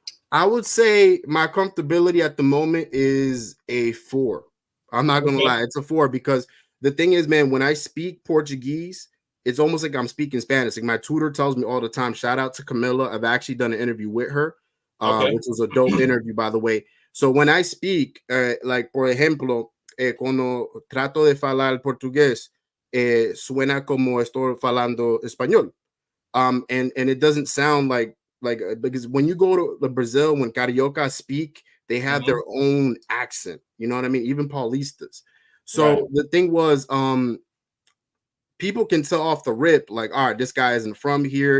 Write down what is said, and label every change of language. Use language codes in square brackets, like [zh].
[en] I would say my comfortability at the moment is a 4. I'm not gonna lie, it's a 4, because the thing is, man, when I speak Portuguese, it's almost like I'm speaking Spanish. Like my tutor tells me all the time. Shout out to Camilla. I've actually done an interview with her, which was a dope interview, by the way. So when I speak, like [es] por ejemplo, cuando trato de falar portugués, suena como estoy falando español. [en] And it doesn't sound like because when you go to Brazil, when Carioca speak, they have their own accent. You know what I mean? Even Paulistas. So the thing was, people can tell off the rip, like, all right, this guy isn't from here.